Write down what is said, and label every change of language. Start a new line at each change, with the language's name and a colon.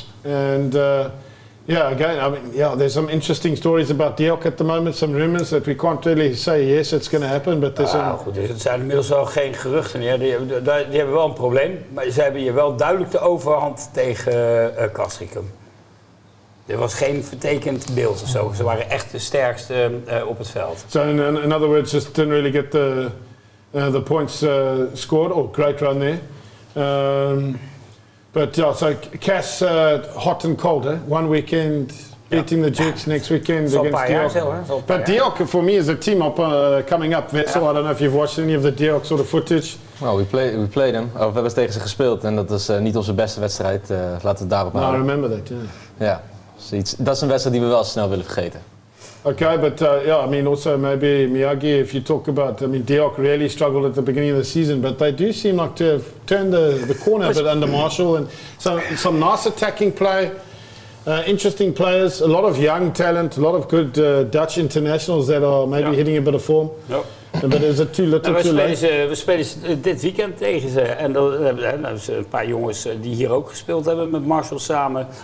English: And again, I mean, there's some interesting stories about Diok at the moment. Some rumors that we can't really say yes, it's going to happen. But there's
Dutch: goed, dus het zijn inmiddels wel geen geruchten meer. Die hebben wel een probleem, maar ze hebben hier wel duidelijk de overhand tegen Castricum. Er was geen vertekend beeld of zo. Ze waren echt de sterkste op het veld.
English: So in other words, just didn't really get the points scored, or great run there. But yeah, so Cass hot and cold, eh? One weekend beating the Dukes, next weekend against Diok. But Diok for me is a team up coming up. Wessel, I don't know if you've watched any of the Diok sort of footage. Well, we played them.
Dutch: We hebben tegen ze gespeeld en dat is niet onze beste wedstrijd. Laten we het daarop houden.
English: I remember that,
Dutch: Ja. Dat is een wedstrijd die we wel snel willen vergeten.
English: Okay, but I mean also maybe Miyagi, if you talk about, I mean Diok really struggled at the beginning of the season, but they do seem like to have turned the corner a bit under Marshall, and some nice attacking play, interesting players, a lot of young talent, a lot of good Dutch internationals that are maybe hitting a bit of form. Yep. But is it too little too late?
Dutch: We spelen dit weekend tegen ze. En er zijn een paar jongens die hier ook gespeeld hebben met Marshall samen.